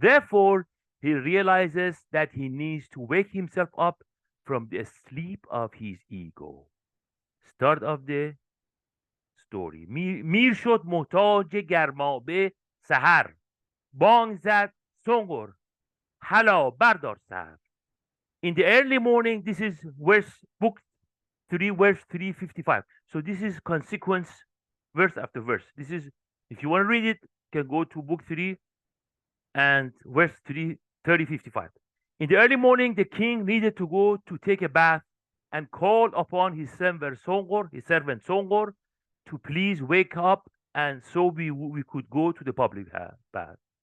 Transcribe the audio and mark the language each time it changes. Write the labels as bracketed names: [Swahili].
[English] Therefore, he realizes that he needs to wake himself up from the sleep of his ego. Start of the story. [Persian] میر شد محتاج گرمابه سحر، بانگ زد سنگور حالا بردار سر. [English] In the early morning, this is book 3, verse 355. So this is consequence, verse after verse. This is, if you want to read it, you can go to book 3 and verse 3055. In the early morning, the king needed to go to take a bath and called upon his servant Songor, to please wake up, and so we could go to the public bath.